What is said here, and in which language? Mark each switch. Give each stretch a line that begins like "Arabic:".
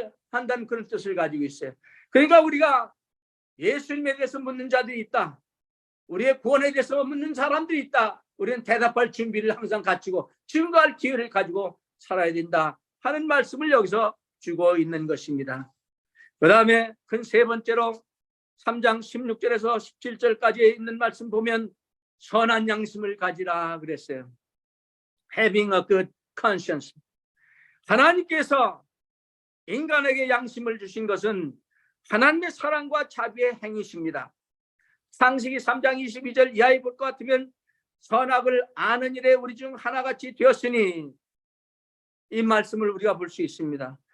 Korean: 한다는 그런 뜻을 가지고 있어요. 그러니까 우리가 예수님에 대해서 묻는 자들이 있다, 우리의 구원에 대해서 묻는 사람들이 있다, 우리는 대답할 준비를 항상 갖추고 증거할 기회를 가지고 살아야 된다 하는 말씀을 여기서 주고 있는 것입니다. 그 다음에 큰 세 번째로 3장 16절에서 17절까지 있는 말씀 보면 선한 양심을 가지라 그랬어요.
English: Having a good conscience.
Korean: 하나님께서 인간에게 양심을 주신 것은 하나님의 사랑과 자비의 행위십니다. 창세기 3장 22절 이하에 볼 것 같으면 선악을 아는 일에 우리 중 하나같이 되었으니, 이 말씀을 우리가 볼 수 있습니다.